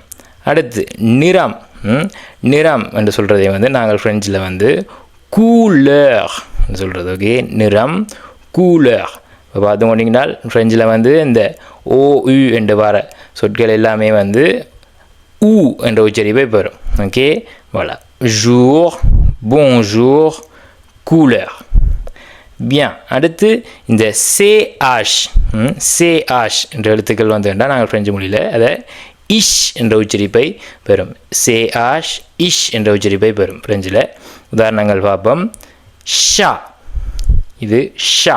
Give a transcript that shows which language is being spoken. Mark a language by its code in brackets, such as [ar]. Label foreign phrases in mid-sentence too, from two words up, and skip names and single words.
[ta] அடுத்து நிறம் நிறம் என்று சொல்கிறதை வந்து நாங்கள் ஃப்ரெஞ்சில் வந்து couleur என்று சொல்கிறது. ஓகே, நிறம் couleur. இப்போ பார்த்து கொண்டீங்கன்னா ஃப்ரெஞ்சில் வந்து இந்த OU என்று வர சொற்கள் எல்லாமே வந்து ஊ என்ற உச்சரிப்பை பெறும். ஓகே, [fr] voilà. jour bonjour couleur. bien. [ta] அடுத்து இந்த CH CH என்ற எழுத்துக்கள் வந்து நாங்கள் ஃப்ரெஞ்சு மொழியில் அதை இஷ் என்ற உச்சரிப்பை பெறும். CH இஷ் என்ற உச்சரிப்பை பெறும் ஃப்ரெஞ்சில். உதாரணங்கள் பார்ப்போம். ஷா இது ஷா.